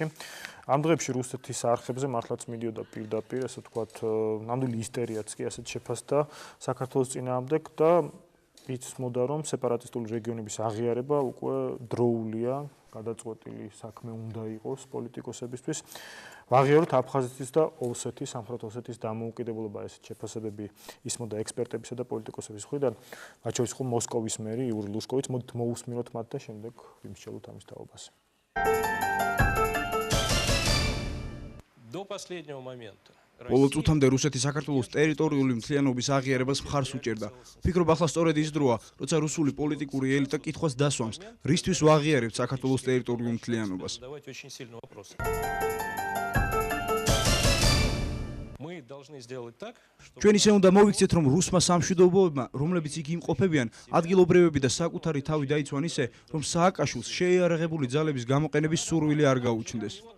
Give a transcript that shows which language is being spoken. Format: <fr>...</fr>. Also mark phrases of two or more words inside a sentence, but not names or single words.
<ka>ამ დღეებში რუსეთის არხებზე მართლაც მიდიოდა პირდაპირ, ასე ვთქვათ, ნამდვილი ისტერიაც კი ასეთ შეფასდა საქართველოს წინააღმდეგ და იცმოდა, რომ სეპარატისტული რეგიონების აღიარება უკვე დროულია, გადაწყვეტილი საქმე უნდა იყოს პოლიტიკოსებისთვის. ვაღიაროთ აფხაზეთის და ოსეთის, სამხრეთ ოსეთის დამოუკიდებლობა, ესეთ შეფასებები ისმოდა ექსპერტებისა და პოლიტიკოსების მხრიდან. მათ შორის იყო მოსკოვის მერი იური ლუშკოვიც. მოდით მოусმინოთ მათ და შემდეგ ვიმსჯელოთ ამის თაობას.</ka> <ru>До последнего момента.</ru> <ka>Ბოლო წუთამდე რუსეთი საქართველოს ტერიტორიული მთლიანობის აღიარებას მხარს უჭერდა. ვფიქრობ, ახლა სწორედ ის დროა, როცა რუსული პოლიტიკური ელიტა კითხვას დასვამს, რისთვის ვაღიარებთ საქართველოს ტერიტორიულ მთლიანობას. ჩვენ ისე უნდა მოვიქცეთ, რომ რუსმა სამშვიდობოებმა, რომლებიც იქ იმყოფებიან, ადგილობრივები და საკუთარი თავი დაიცვან ისე, რომ სააკაშვილს შეიარაღებული ძალების გამოყენების სურვილი არ გაუჩნდეს.</ka>